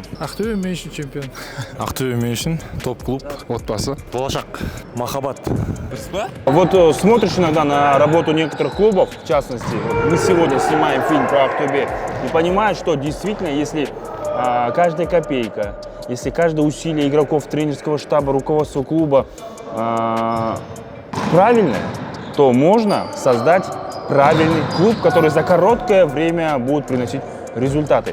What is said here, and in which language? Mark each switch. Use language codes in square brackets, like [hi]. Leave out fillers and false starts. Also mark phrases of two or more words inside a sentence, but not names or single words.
[kk] Ақтөбе мен үшін чемпион. Ақтөбе мен үшін топ клуб, отбасы. Болашақ. Махаббат. [ru] Вот смотришь иногда на работу некоторых клубов, в частности, мы сегодня снимаем фильм про Ақтөбе, и понимаешь, что действительно, если каждая копейка, если каждое усилие игроков, тренерского штаба, руководства клуба правильное, то можно создать правильный клуб, который за короткое время будет приносить результаты.